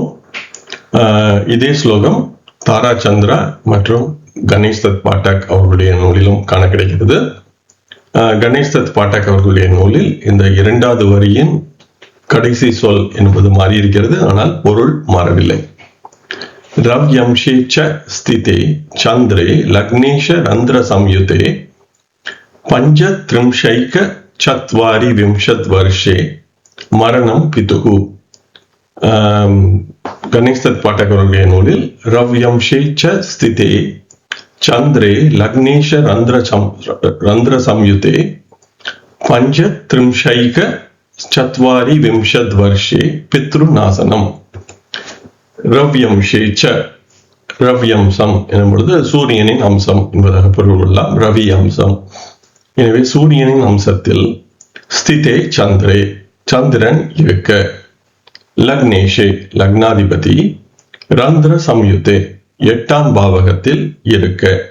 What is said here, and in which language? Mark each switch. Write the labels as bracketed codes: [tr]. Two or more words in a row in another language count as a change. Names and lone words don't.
[ta] இதே ஸ்லோகம் தாராச்சந்திரா மற்றும் கணேஷ் தத் பாட்டக் அவர்களுடைய நூலிலும் காண கிடைக்கிறது. கணேஷ் தத் பாட்டக் அவர்களுடைய நூலில் இந்த 2வது வரியின் கடைசி சொல் என்பது மாறி இருக்கிறது, ஆனால் பொருள் மாறவில்லை. [sa] रव्यंशे च स्थिते चंद्रे लग्नेश रंध्र संयुते पंचत्रिंशैक चत्वारि विंशत् वर्षे मरणं पितुः. [ta] गणेश दत्त पाठकरुடைய நூலில் [sa] रव्यंशे च स्थिते चंद्रे लग्नेश रंध्र संयुते पंचत्रिंशैक चत्वारि विंशत् वर्षे पितृनाशनम. रव्यंशे च [ta] रव्यंशம் என்பது சூரியனின் அம்சம் என்பதாக பொருள் கொள்ளலாம். ரவி அம்சம். எனவே சூரியனின் அம்சத்தில் [sa] स्थिते चन्द्रे [ta] சந்திரன் இருக்க, லக்னேஷே லக்னாதிபதி, [sa] रन्ध्र संयुते [ta] 8ஆம் பாவகத்தில் இருக்க,